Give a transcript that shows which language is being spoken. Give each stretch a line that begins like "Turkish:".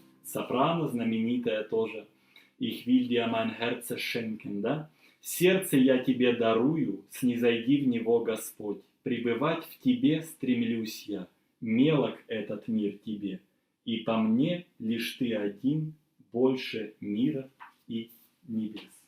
Russian: Сопрано знаменитая тоже.
German: Ich will dir mein Herz schenken, да?
Russian: Сердце я тебе дарую, снизойди в него, Господь. Пребывать в тебе стремлюсь я, мелок этот мир тебе. И по мне лишь ты один, больше мира и небес.